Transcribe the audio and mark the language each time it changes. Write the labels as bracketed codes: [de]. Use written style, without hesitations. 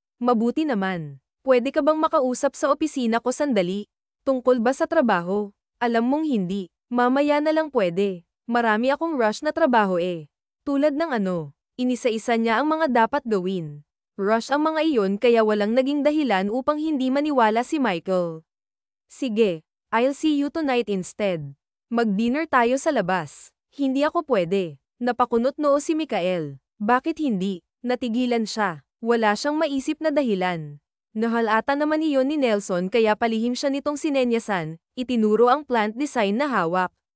[tl] Mabuti naman. Pwede ka bang makausap sa opisina ko sandali? Tungkol ba sa trabaho? Alam mong hindi. Mamaya na lang pwede. Marami akong rush na trabaho eh. Tulad ng ano, inisa-isa niya ang mga dapat gawin. Rush ang mga iyon kaya walang naging dahilan upang hindi maniwala si Michael. [en] Sige, I'll see you tonight instead. [tl] Mag-dinner tayo sa labas. Hindi ako pwede. Napakunot noo si Mikael. Bakit hindi? Natigilan siya. Wala siyang maisip na dahilan. Nahalata naman iyon ni Nelson kaya palihim siya nitong sinenyasan, itinuro ang plant design na hawak.